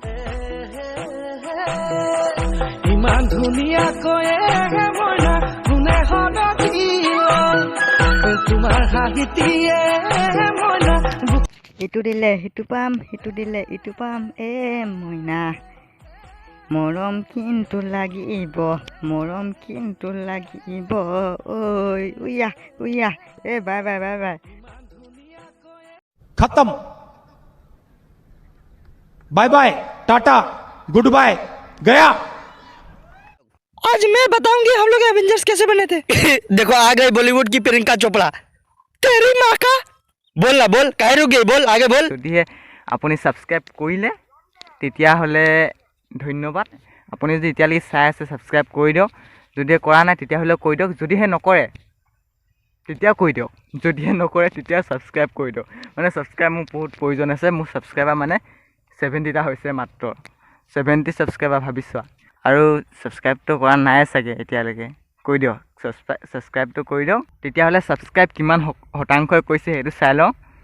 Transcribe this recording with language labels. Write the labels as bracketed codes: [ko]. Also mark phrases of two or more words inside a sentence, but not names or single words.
[as] ইমান ধুনীয়াকৈ মইনা কোনে তোমাৰ হাঁহিতিয়ে মইনা ইটো দিলে সিটো পাম সিটো দিলে ইটো পাম মইনা মৰম কিন্তু লাগিব ঐ উইয়া উইয়া [en] bye bye bye bye [hi] खत्म [en] bye bye tata good bye [hi] गया आज मैं बताऊंगी हम लोग एवेंजर्स कैसे बने थे देखो आ गई बॉलीवुड की प्रियंका चोपड़ा तेरी माँ का बोल ना बोल कह रुक गई बोल आगे बोल [as] যদিহে আপুনি ছাবস্ক্ৰাইব কৰিলে তেতিয়াহ'লে ধন্যবাদ আপুনি যদি এতিয়ালৈকে চাই আছে ছাবস্ক্ৰাইব কৰি দিয়ক যদিহে কৰা নাই তেতিয়াহ'লে কৰি দিয়ক যদিহে নকৰে তেতিয়া কৰি দিয়ক যদিহে নকৰে তেতিয়া ছাবস্ক্ৰাইব কৰি দিয়ক মানে ছাবস্ক্ৰাইব মোৰ বহুত প্ৰয়োজন আছে মোৰ ছাবস্ক্ৰাইবাৰ মানে 70টা হৈছে মাত্ৰ 70 ছাবস্ক্ৰাইবাৰ ভাবিছোৱা আৰু ছাবস্ক্ৰাইবটো কৰা নাই চাগে এতিয়ালৈকে কৰি দিয়ক ছাবস্ক্ৰাইবটো কৰি দিয়ক তেতিয়াহ'লে ছাবস্ক্ৰাইব কিমান শতাংশই কৈছে সেইটো চাই লওঁ